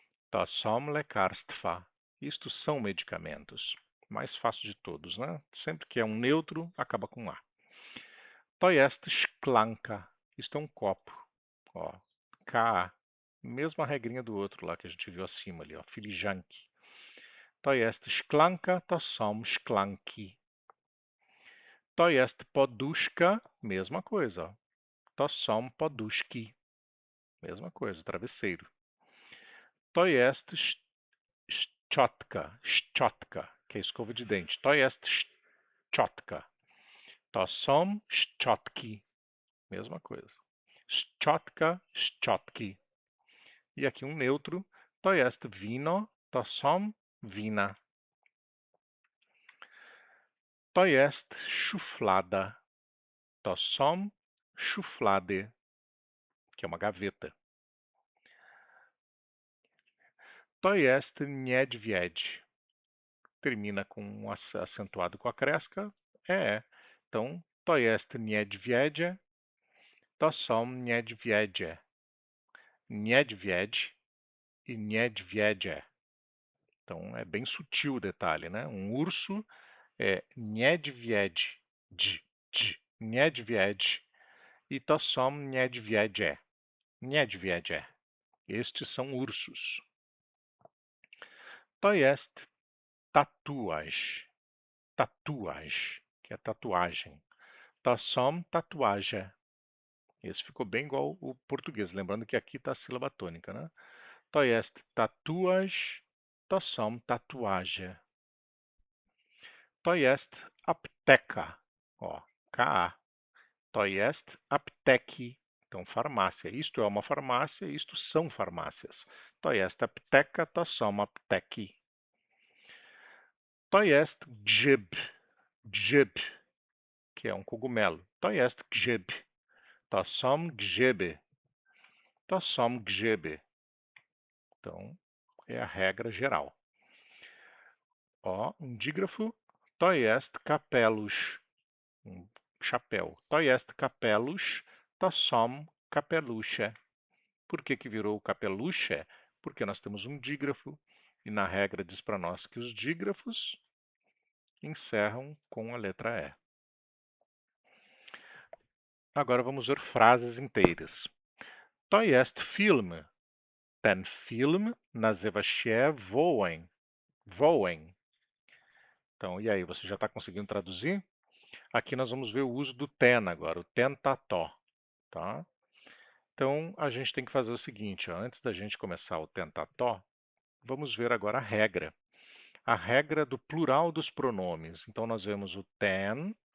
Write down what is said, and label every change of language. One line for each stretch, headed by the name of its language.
Polish: To są lekarstwa.
Portuguese: Isto são medicamentos. Mais fácil de todos, né? Sempre que é um neutro, acaba com A.
Polish: To jest szklanka.
Portuguese: Isto é um copo. Ó, K. Mesma regrinha do outro lá que a gente viu acima ali, ó.
Polish: Filiżanki. To jest szklanka, to są szklanki. To jest poduszka,
Portuguese: mesma coisa, ó.
Polish: To są poduszki.
Portuguese: Mesma coisa, travesseiro.
Polish: To jest szczotka, szczotka,
Portuguese: que é escova de dente.
Polish: To jest szczotka. To są szczotki.
Portuguese: Mesma coisa.
Polish: Szczotka, szczotki.
Portuguese: E aqui um neutro.
Polish: To jest wino, to są wina. To jest szuflada. To są szuflady,
Portuguese: que é uma gaveta.
Polish: To jest niedźwiedź.
Portuguese: Termina com um acentuado com a cresca. É. Então,
Polish: to jest niedźwiedzie. To są niedźwiedzie. Niedźwiedź e niedźwiedzie.
Portuguese: Então, é bem sutil o detalhe, né? Um urso é niedźwiedź. Niedźwiedź.
Polish: E to są niedźwiedzie. Niedźwiedzie.
Portuguese: Estes são ursos.
Polish: To jest tatuaż. Tatuaż,
Portuguese: que é tatuagem.
Polish: To są tatuaże.
Portuguese: Esse ficou bem igual o português, lembrando que aqui está a sílaba tônica, né?
Polish: To jest tatuaż, to są tatuaże. To jest apteka, ó, K-A. To jest apteki,
Portuguese: então farmácia. Isto é uma farmácia, isto são farmácias.
Polish: To jest apteka, to są apteki. To jest grzyb, grzyb,
Portuguese: que é um cogumelo.
Polish: To jest grzyb. To są grzyby. To są grzyby.
Portuguese: Então, é a regra geral. Ó, um dígrafo.
Polish: To jest kapelusz.
Portuguese: Um chapéu.
Polish: To jest kapelusz. To są kapelusze.
Portuguese: Por que que virou capeluche? Porque nós temos um dígrafo e na regra diz para nós que os dígrafos encerram com a letra E. Agora vamos ver frases inteiras.
Polish: To jest film. Ten film nazywa się Wołeń. Wołeń.
Portuguese: Então, e aí, você já está conseguindo traduzir? Aqui nós vamos ver o uso do ten agora, o tentató, tá? Então, a gente tem que fazer o seguinte, ó, antes da gente começar o tentató, vamos ver agora a regra. A regra do plural dos pronomes. Então, nós vemos o ten,